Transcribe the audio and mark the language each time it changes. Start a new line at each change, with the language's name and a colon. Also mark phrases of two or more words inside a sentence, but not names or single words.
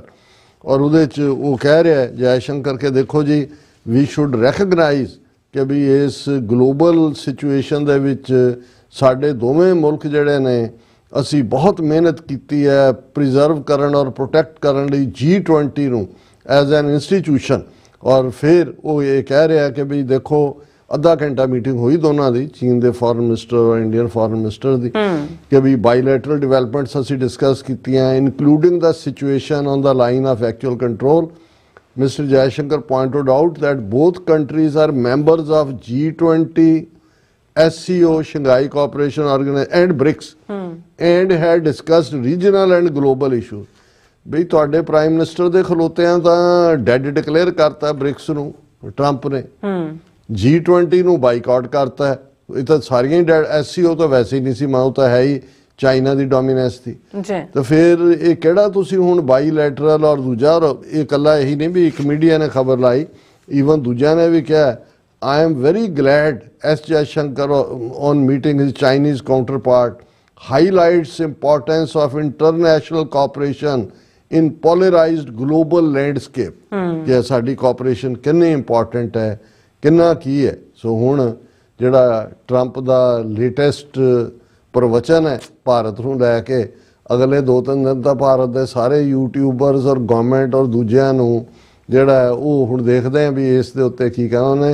Punjabi: ਔਰ ਉਹਦੇ 'ਚ ਉਹ ਕਹਿ ਰਿਹਾ ਜੈ ਸ਼ੰਕਰ ਕਿ ਦੇਖੋ ਜੀ
English: we should recognize
Punjabi: ਕਿ ਵੀ ਇਸ
English: global situation
Punjabi: ਦੇ ਵਿੱਚ ਸਾਡੇ ਦੋਵੇਂ ਮੁਲਕ ਜਿਹੜੇ ਨੇ ਅਸੀਂ ਬਹੁਤ ਮਿਹਨਤ ਕੀਤੀ ਹੈ ਪ੍ਰੀਜ਼ਰਵ ਕਰਨ ਔਰ ਪ੍ਰੋਟੈਕਟ ਕਰਨ ਲਈ G20 ਨੂੰ
English: as an institution.
Punjabi: ਔਰ ਫਿਰ ਉਹ ਇਹ ਕਹਿ ਰਿਹਾ ਕਿ ਵੀ ਦੇਖੋ ਅੱਧਾ ਘੰਟਾ ਮੀਟਿੰਗ ਹੋਈ ਦੋਨਾਂ ਦੀ, ਚੀਨ ਦੇ
English: foreign minister
Punjabi: ਔਰ
English: Indian foreign minister
Punjabi: ਦੀ, ਕਿ ਵੀ
English: bilateral developments
Punjabi: ਅਸੀਂ ਡਿਸਕਸ ਕੀਤੀਆਂ,
English: including the situation on the line of actual control. Mr. Jaishankar pointed out that both countries are members of G20, SCO, Shanghai Cooperation Organization and BRICS, and had discussed regional and global issues.
Punjabi: ਬਈ ਤੁਹਾਡੇ
English: prime minister
Punjabi: ਦੇ ਖਲੋਤਿਆਂ ਤਾਂ
English: dead declare
Punjabi: ਕਰਤਾ ਬ੍ਰਿਕਸ ਨੂੰ ਟਰੰਪ ਨੇ, G20 ਨੂੰ ਬਾਈਕਾਟ ਕਰਤਾ। ਇਹ ਤਾਂ ਸਾਰੀਆਂ ਹੀ ਡੈਡ, SCO ਤਾਂ ਵੈਸੇ ਹੀ ਨਹੀਂ ਸੀ, ਉਹ ਤਾਂ ਹੈ ਹੀ ਚਾਈਨਾ ਦੀ ਡੋਮੀਨੈਂਸ ਦੀ। ਤਾਂ ਫਿਰ ਇਹ ਕਿਹੜਾ ਤੁਸੀਂ ਹੁਣ ਬਾਈਲੈਟਰਲ ਔਰ ਦੂਜਾ, ਔਰ ਇਹ ਇਕੱਲਾ ਇਹੀ ਨਹੀਂ ਵੀ ਇੱਕ ਮੀਡੀਆ ਨੇ ਖਬਰ ਲਾਈ, ਈਵਨ ਦੂਜਿਆਂ ਨੇ ਵੀ ਕਿਹਾ
English: I am very glad S. Jaishankar on meeting his Chinese counterpart highlights importance of international cooperation in polarized global landscape,
Punjabi: ਕਿ ਸਾਡੀ ਕੋਆਪਰੇਸ਼ਨ ਕਿੰਨੀ ਇੰਪੋਰਟੈਂਟ ਹੈ, ਕਿੰਨਾ ਕੀ ਹੈ। ਸੋ ਹੁਣ ਜਿਹੜਾ ਟਰੰਪ ਦਾ ਲੇਟੈਸਟ ਪ੍ਰਵਚਨ ਹੈ ਭਾਰਤ ਨੂੰ ਲੈ ਕੇ, ਅਗਲੇ 2-3 ਦਿਨ ਤਾਂ ਭਾਰਤ ਦੇ ਸਾਰੇ ਯੂਟਿਊਬਰਸ ਔਰ ਗਵਰਨਮੈਂਟ ਔਰ ਦੂਜਿਆਂ ਨੂੰ ਜਿਹੜਾ ਉਹ ਹੁਣ ਦੇਖਦੇ ਆ ਵੀ ਇਸ ਦੇ ਉੱਤੇ ਕੀ ਕਹਿਣਾ ਉਹਨੇ।